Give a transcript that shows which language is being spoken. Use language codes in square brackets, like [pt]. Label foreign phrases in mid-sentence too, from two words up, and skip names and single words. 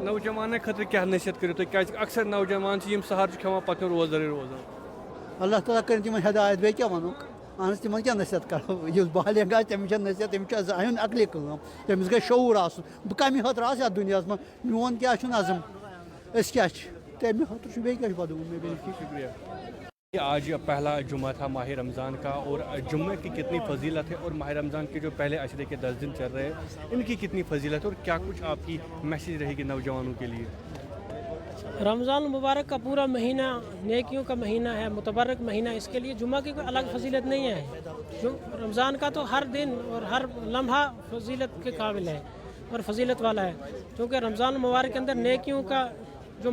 [ks] نوجوانن خٲطرٕ کیٛاہ نصیحت کٔرِو تُہۍ کیٛازِ اکثر نوجوان چھِ یِم سہر چھِ کھٮ۪وان پتہٕ چھِ روزدَرٕے روزان اللہ تعالیٰ کٔرِن تِمن ہدایت بیٚیہِ کیٛاہ وَنو اہن حظ تِمن کیٛاہ نصیحت کرو یُس بالغ آسہِ تٔمِس چھےٚ نصیحت تٔمِس چھُ اَنُن عقلہِ کٲم تٔمِس گژھِ شعوٗر آسُن بہٕ کَمہِ خٲطرٕ آسہٕ یَتھ دُنیاہَس منٛز میون کیٛاہ چھُ نظم أسۍ کیٛاہ چھِ تَمہِ خٲطرٕ چھُ بیٚیہِ کیٛاہ چھُ بدلومُت مےٚ بیٚیہِ [ur] شکریہ آج پہلا جمعہ تھا ماہ رمضان کا اور جمعے کی کتنی فضیلت ہے اور ماہ رمضان کے جو پہلے عشرے کے 10 دن چل رہے ہیں ان کی کتنی فضیلت ہے اور کیا کچھ آپ کی میسیج رہے گی نوجوانوں کے لیے رمضان المبارک کا پورا مہینہ نیکیوں کا مہینہ ہے متبرک مہینہ اس کے لیے جمعہ کی کوئی الگ فضیلت نہیں ہے رمضان کا تو ہر دن اور ہر لمحہ فضیلت کے قابل ہے اور فضیلت والا ہے کیونکہ رمضان المبارک کے اندر نیکیوں کا جو